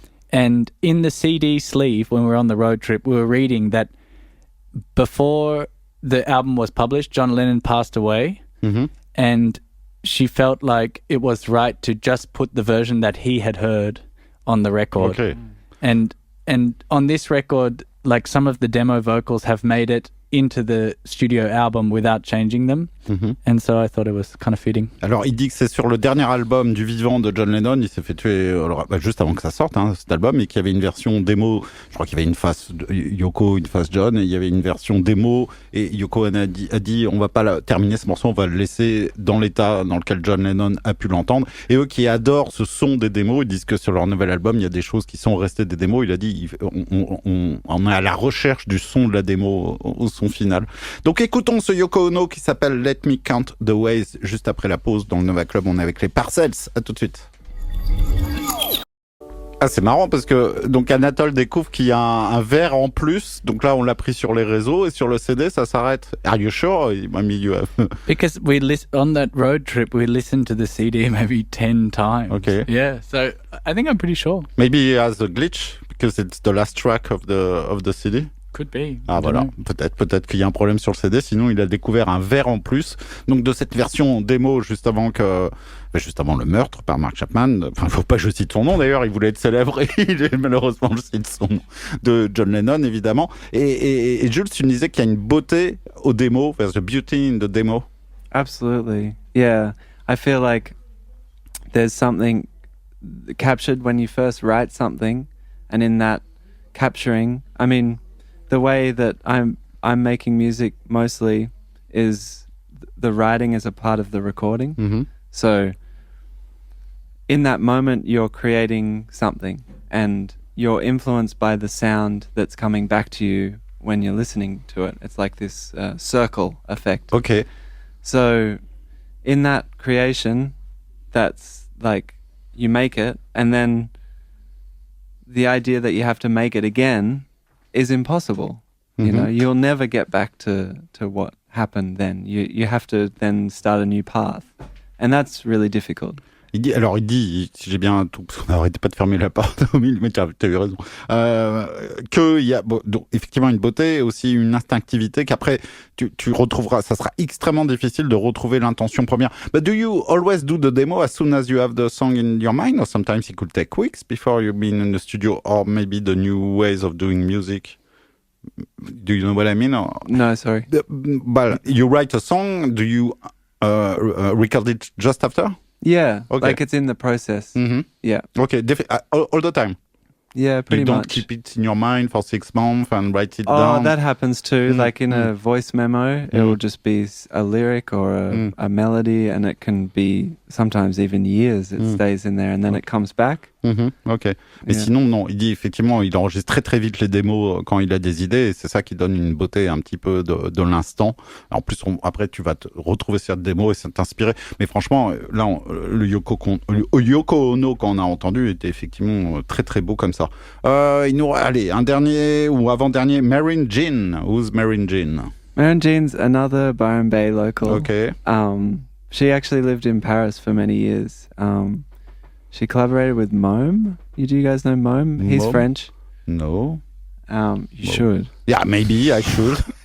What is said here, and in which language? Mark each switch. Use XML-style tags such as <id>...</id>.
<en>And in the CD sleeve, when we were on the road trip, we were reading that before the album was published, John Lennon passed away, and she felt like it was right to just put the version that he had heard on the record. Okay. And on this record, like some of the demo vocals have made it into the studio album without changing them. Mm-hmm. And so I thought it was kind of fitting.</en> <fr>Alors, il dit que c'est sur le dernier album du vivant de John Lennon. Il s'est fait tuer juste avant que ça sorte, cet album, et qu'il y avait une version démo. Je crois qu'il y avait une face Yoko, une face John, et il y avait une version démo. Et Yoko Ono a dit on va pas terminer ce morceau, on va le laisser dans l'état dans lequel John Lennon a pu l'entendre. Et eux qui adorent ce son des démos, ils disent que sur leur nouvel album, il y a des choses qui sont restées des démos. Il a dit on est à la recherche du son de la démo au son final. Donc écoutons ce Yoko Ono qui s'appelle Let Me Count the Ways juste après la pause. Dans le Nova Club, on est avec les Parcels. À tout de suite. Ah, c'est marrant parce que donc Anatole découvre qu'il y a un verre en plus. Donc là, on l'a pris sur les réseaux et sur le CD, ça s'arrête.</fr> <en>Are you sure? Because on that road trip, we listened to the CD maybe 10 times. Okay. Yeah, so I think I'm pretty sure. Maybe he has a glitch because it's the last track of the CD. Could be.</en> <fr>Ah voilà, peut-être qu'il y a un problème sur le CD, sinon il a découvert un verre en plus. Donc de cette version démo juste avant le meurtre par Mark Chapman, enfin faut pas que je cite son nom d'ailleurs, il voulait être célèbre et malheureusement je cite son nom, de John Lennon évidemment. Et Jules, tu me disais qu'il y a une beauté au démo,</fr> <en>there's a beauty in the demo. Absolutely. Yeah. I feel like there's something captured when you first write something, and in that capturing, I mean, the way that I'm making music mostly is the writing is a part of the recording. Mm-hmm. So in that moment, you're creating something, and you're influenced by the sound that's coming back to you when you're listening to it. It's like this circle effect. Ok. So in that creation, that's like you make it, and then the idea that you have to make it again is impossible. You know, you'll never get back to what happened then. You have to then start a new path. And that's really difficult.</en> <fr>Il dit, si j'ai bien tout, arrêtez pas de fermer la porte au milieu, mais t'as eu raison, qu'il y a donc, effectivement une beauté, aussi une instinctivité qu'après tu retrouveras, ça sera extrêmement difficile de retrouver l'intention première.</fr> <en>But do you always do the demo as soon as you have the song in your mind, or sometimes it could take weeks before you've been in the studio, or maybe the new ways of doing music? Do you know what I mean? Or, No, sorry. but you write a song, do you record it just after? Yeah, Okay. like it's in the process. Mm-hmm. Yeah. Okay, all the time. Yeah, pretty you don't much. keep it in your mind for 6 months and write it Oh, down. that happens too. Like in a voice memo, it will just be a lyric or a melody, and it can be sometimes even years. It stays in there, and then it comes back. Ok.</en> <fr>Mais sinon, non, il dit effectivement, il enregistre très très vite les démos quand il a des idées, et c'est ça qui donne une beauté un petit peu de l'instant. En plus, après, tu vas te retrouver cette démo et ça t'inspirer. Mais franchement, là, le Yoko Ono qu'on a entendu était effectivement très très beau comme ça. Il nous allez, un dernier ou avant-dernier, Merryn Jean.</fr> <en>Who's Merryn Jean? Merryn Jean's another Byron Bay local. Okay. She actually lived in Paris for many years. She collaborated with Mome. Do you guys know Mome? He's Mome? French. No. You should. Yeah, maybe I should.</en>